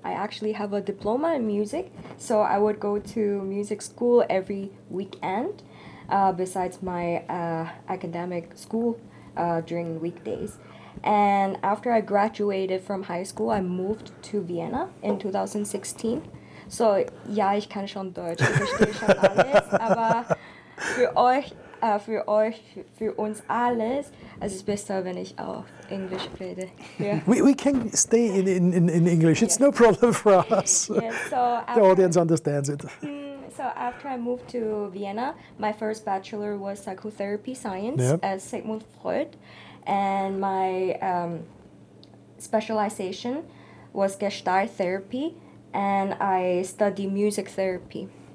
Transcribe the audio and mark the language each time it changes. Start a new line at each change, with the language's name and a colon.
English: I actually have a diploma in music, so I would go to music school every weekend, besides my academic school during weekdays. And after I graduated from high school, I moved to Vienna in 2016.
German: So, ja, ich kann schon Deutsch, ich verstehe schon alles, aber für euch, für euch, für uns alles. Es ist besser, wenn ich auf Englisch rede.
English: Yeah. We can stay in English. It's no problem for us. Yeah, so the audience understands it. So after I moved to Vienna, my first bachelor was psychotherapy science at Sigmund Freud, and my specialization was Gestalt therapy, and I studied music therapy.